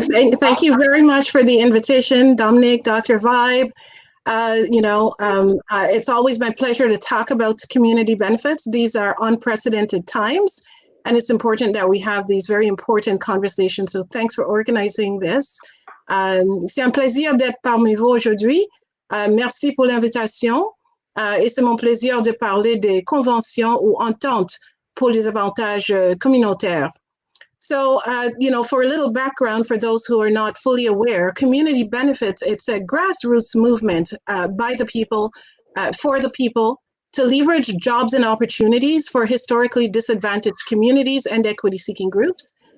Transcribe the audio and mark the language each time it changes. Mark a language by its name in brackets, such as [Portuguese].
[English] Thank you very much for the invitation, Dominic, Dr. Vibe. It's always my pleasure to talk about community benefits. These are unprecedented times, and it's important that we have these very important conversations. So thanks for organizing this. [French] C'est un plaisir d'être parmi vous aujourd'hui. Merci pour l'invitation. Et c'est mon plaisir de parler des conventions ou ententes pour les avantages communautaires. [English] So, for a little background, for those who are not fully aware, community benefits, it's a grassroots movement by the people, for the people, to leverage jobs and opportunities for historically disadvantaged communities and equity-seeking groups.